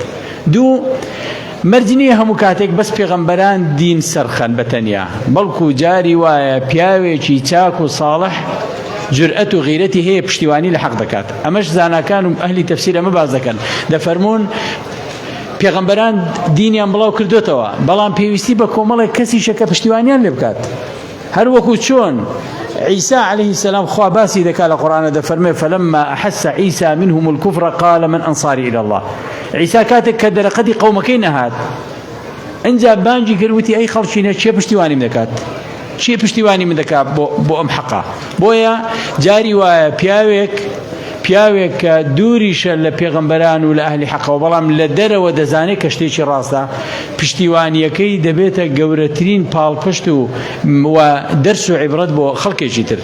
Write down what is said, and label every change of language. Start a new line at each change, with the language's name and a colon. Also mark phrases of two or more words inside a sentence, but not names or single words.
Central Kurdish: دوو مەرج نییە هەموو کاتێک بەس پێغەمبەران دین سەرخەن بەتەنیا، بەڵکو جاری وایە پیاوێکی چاک و ساڵح جرأت و غیرەتی هەیە پشتیوانی لە حەق دەکات. ئەمەش زاناکان و ئەهلی تەفسیر ئەمە باز دەکەن، دەفەرمون پێغەمبەران دینیان بڵاو کردوتەوە، بەڵام پێویستی بە کۆمەڵێک کەسیشە کە پشتیوانیان لێ بکات. هەر وەکو چۆن عیسى
Arabic: عليه السلام
Central Kurdish: خوا باسی دەکات لە قورئانە، دەفەرمێ
Arabic: فلما أحس عيسى منهم الكفر قال من أنصاري إلى الله.
Central Kurdish: عیسا کاتێک کە دەرەقەتی قەومەکەی نەهات ئەنجا بانگی کردوتی ئەی خەڵچینە چێ پشتیوانیم دەکات، چی پشتیوانی من دەکات بۆ ئەم حەقا. بۆیە جاری وایە پیاوێک کە دووریشە لە پێغەمبەران و لە ئەهلی حەقەوە بەڵام لە دەرەوە دەزانێت کە شتێکی ڕاستە، پشتیوانیەکەی دەبێتە گەورەترین پاڵپشت و دەرس و عیبرەت بۆ خەڵکێکی تر.